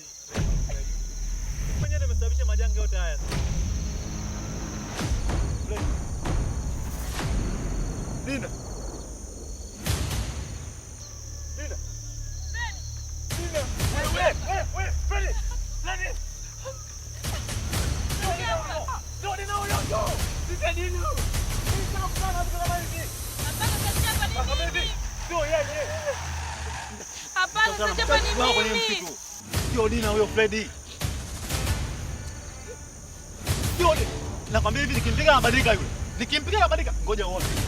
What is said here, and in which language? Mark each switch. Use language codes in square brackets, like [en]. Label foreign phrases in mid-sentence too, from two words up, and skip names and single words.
[sw] Mwenyewe nimesababisha majanga yote haya. Freddy. Dina. Dina. Dina. Wewe, Freddy. Freddy. No, Dina, yo. Dina, Dina. Dina, sana kama hivi. Hapana, utachapa ni mimi. Ndio, yeye. Hapana, utachapa ni mimi. Sio Dina huyo Freddy. Sio Dina. Nakwambia hivi nikimpiga anabadilika yule. Nikimpiga anabadilika. Ngoja uone.